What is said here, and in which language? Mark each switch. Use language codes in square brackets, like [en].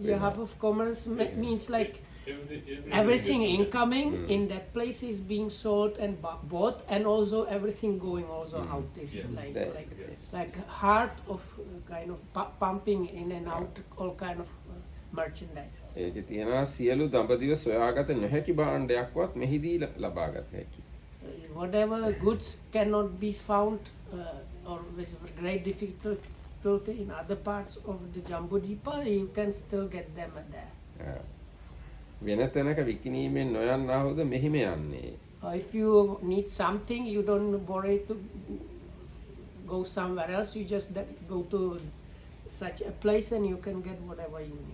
[en] Yeah, hub of commerce means like everything incoming in that place is being sold and bought, and also everything going also out is like That- like heart of kind of pumping in and out all kind of merchandise. [si] ඒකේ තියෙනවා සියලු දඹදිව සොයාගත නොහැකි භාණ්ඩයක්වත් මෙහිදී ලබාගත හැකි. [en] Whatever goods cannot be found or with great difficulty in other parts of the Jambudvipa, you can still get them there. [si] වෙන තැනක විකිණීමෙන් නොයන්නාහුද මෙහිම යන්නේ. [en] If you need something, you don't worry to go somewhere else. You just go to such a place and you can get whatever you need.